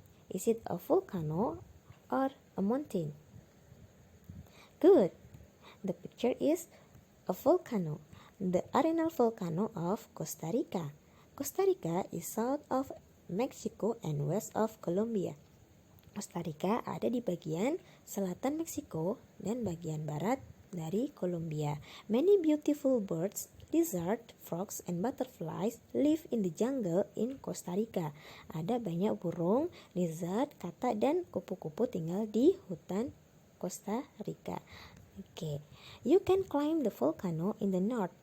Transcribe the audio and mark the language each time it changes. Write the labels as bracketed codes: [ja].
[en] Is it a volcano or a mountain? Good. The picture is a volcano, the Arenal volcano of Costa Rica. Costa Rica is south of Mexico and west of Colombia. [id] Costa Rica ada di bagian selatan Meksiko dan bagian barat dari Colombia. [en] Many beautiful birds, lizards, frogs, and butterflies live in the jungle in Costa Rica. [id] Ada banyak burung, lizard, katak, dan kupu-kupu tinggal di hutan Costa Rica. Okay. [en] You can climb the volcano in the north.